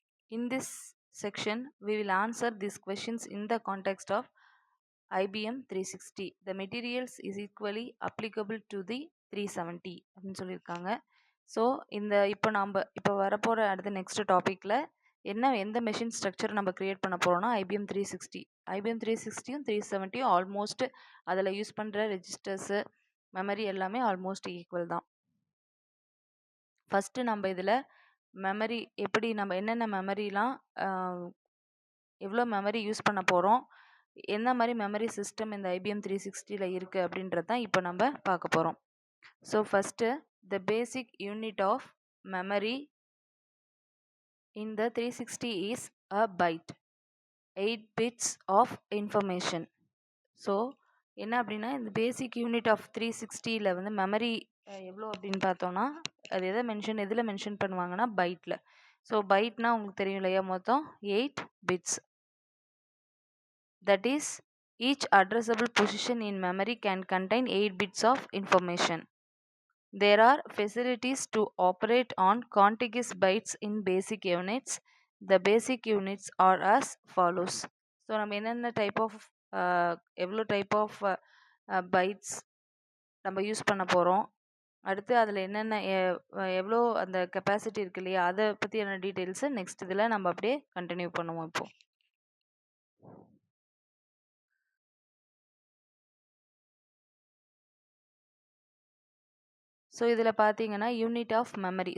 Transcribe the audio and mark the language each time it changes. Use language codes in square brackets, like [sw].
[en] In this section, we will answer these questions in the context of IBM 360. The materials is equally applicable to the 370 [ta] அப்படின்னு சொல்லியிருக்காங்க. So இப்போ வரப்போகிற அடுத்த next டாப்பிக்கில் எந்த machine structure நம்ம க்ரியேட் பண்ண போகிறோம்னா IBM 360. IBM 360யும் 370யும் ஆல்மோஸ்ட் அதில் யூஸ் பண்ணுற ரெஜிஸ்டர்ஸு, மெமரி எல்லாமே ஆல்மோஸ்ட் ஈக்குவல் தான். ஃபஸ்ட்டு நம்ம இதில் மெமரி எப்படி நம்ம என்னென்ன மெமரிலாம் எவ்வளோ மெமரி யூஸ் பண்ண போகிறோம், என்ன மாதிரி மெமரி சிஸ்டம் இந்த IBM 360ல இருக்குது அப்படின்றது தான் இப்போ நம்ம பார்க்க போகிறோம். [en] So first the basic unit of memory in the 360 is a byte, 8 bits of information. [ta] So என்ன அப்படின்னா இந்த பேசிக் யூனிட் ஆஃப் 360ல வந்து மெமரி எவ்வளோ அப்படின்னு பார்த்தோன்னா அது எதில் மென்ஷன் பண்ணுவாங்கன்னா பைட்டில். ஸோ பைட்னா உங்களுக்கு தெரியும் இல்லையா, மொத்தம் 8 bits. [en] That is, each addressable position in memory can contain 8 bits of information. There are facilities to operate on contiguous bytes in basic units. The basic units are as follows. [ta] So நம்ம என்னென்ன type of எவ்வளோ type of bytes நம்ம use பண்ண போகிறோம், அடுத்து அதில் என்னென்ன எவ்வளோ அந்த கெப்பாசிட்டி இருக்கு இல்லையா, அதை பற்றியான டீட்டெயில்ஸு நெக்ஸ்ட் இதில் நம்ம அப்படியே கண்டினியூ பண்ணுவோம். இப்போது ஸோ இதில் பார்த்தீங்கன்னா யூனிட் ஆஃப் மெமரி.